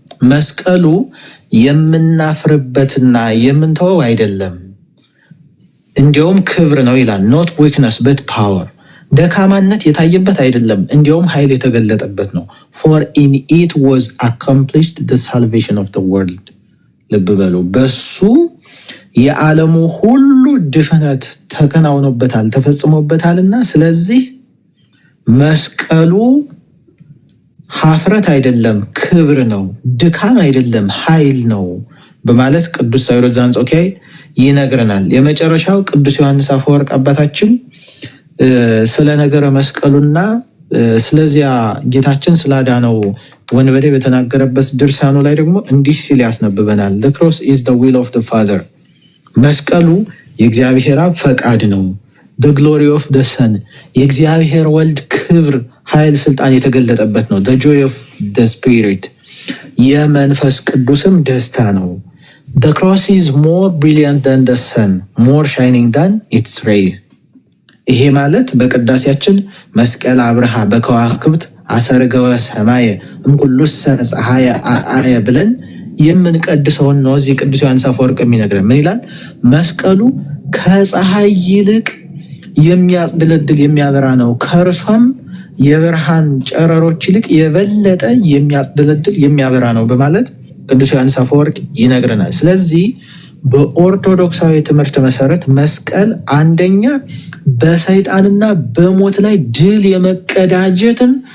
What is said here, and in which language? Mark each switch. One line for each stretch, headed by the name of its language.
Amharic: መስቀሉ የምናፍርበትና የምንተወው አይደለም፣ እንዲያውም ክብር ነው ይላል።
English: Not weakness but power.
Amharic: ደካማነት የታየበት አይደለም፣ እንዲያውም ኃይል የተገለጠበት ነው።
English: For in it was accomplished the salvation of the world.
Amharic: ልብ በሉ፣ በሱ የዓለሙ ሁሉ ድፍነት ተከናውኖበታል ተፈጽሞበታልና፣ ስለዚህ መስቀሉ ሀፍረት አይደለም ክብር ነው፣ ድካም አይደለም ኃይል ነው በማለት ቅዱስ ሳዊሮስ ዘአንጾኪያ ይነግረናል። የመጨረሻው ቅዱስ ዮሐንስ አፈወርቅ አባታችን ስለ ነገረ መስቀሉና ስለዚያ ጌታችን ስላዳነው ወንበዴ በተናገረበት ድርሳኑ ላይ ደግሞ እንዲህ ሲል ያስነብበናል።
English: The cross is the will of the Father.
Amharic: መስቀሉ የእግዚአብሔር አብ ፈቃድ ነው።
English: The glory of the Son
Amharic: የእግዚአብሔር ወልድ ክብር፣ ኃይል፣ ስልጣን የተገለጠበት ነው።
English: The joy of the Spirit
Amharic: የመንፈስ ቅዱስም ደስታ ነው።
English: The cross is more brilliant than the sun, more shining than its rays.
Amharic: ይሄ ማለት በቅዳሴያችን
Geez: መስቀል አብርሃ በከዋክብት አሰርገወ ሰማየ እምኩሉሰ ፀሐየ አርአየ
Amharic: ብለን የምንቀድሰውን ነው። እዚህ ቅዱስ ዮሐንስ አፈወርቅ የሚነግረን ምን ይላል? መስቀሉ ከፀሐይ ይልቅ የሚያጽድለድል የሚያበራ ነው፣ ከእርሷም የብርሃን ጨረሮች ይልቅ የበለጠ የሚያጽድለድል የሚያበራ ነው በማለት ቅዱስ ዮሐንስ አፈወርቅ ይነግረናል። ስለዚህ በኦርቶዶክሳዊ ትምህርት መሰረት መስቀል አንደኛ በሰይጣንና በሞት ላይ ድል የመቀዳጀትን